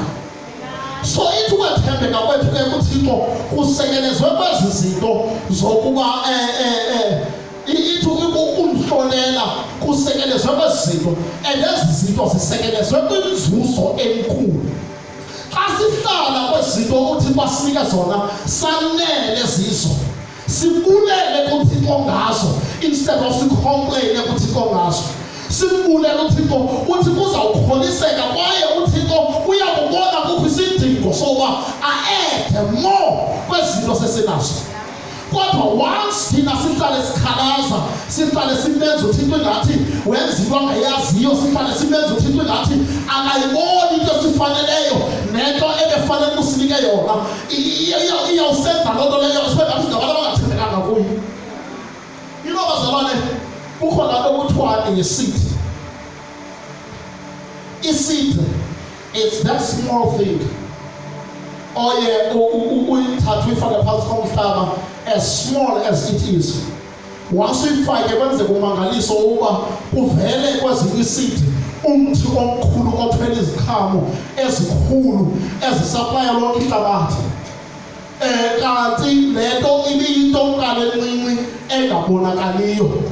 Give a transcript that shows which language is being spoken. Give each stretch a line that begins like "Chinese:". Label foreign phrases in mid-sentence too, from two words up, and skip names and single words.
Xhosa: So ithi ukwethembeka kwethu ke kuThixo kusekelezwe kwezi zinto zokuba ithi ukumhlolela kusekelezwe kwezi zinto, and ezi zinto zisekelezwe kwinzuzo enkulu. Xa sihlala kwezi zinto uThixo asinike zona sanele zizo, sibulele kuThixo ngazo
English: instead of
Xhosa: sicomplaine kuThixo ngazo. Simbulele uThixo uthi kuzawukholiseka kwaye uThixo uyakubona kukho isidingo soba aede more kwezinto sesinazo. Kodwa once thina sihlale sikhalaza, sihlale simenza uThixo ingathi wenza into angayaziyo, sihlale simenza uThixo ingathi akayiboni into esifaneleyo nento ebefanele ukusinike yona, iyawusenza loo nto leyo sibengathi ngabantu abangathembekanga kuyo. Bazalwane, kukhona into kuthiwa i-seed. I-seed
English: is that small thing
Xhosa: oye uyithathe uyifake phansi komhlaba,
English: as small as it is.
Xhosa: Once uyifake kwenzeka umangaliso uba kuvele kwezinye i-seed umthi omkhulu othwele iziqhamo ezikhulu ezisaplaya lonke ihlabathi. Kanti le nto ibiyinto mkale encinci engabonakaliyo.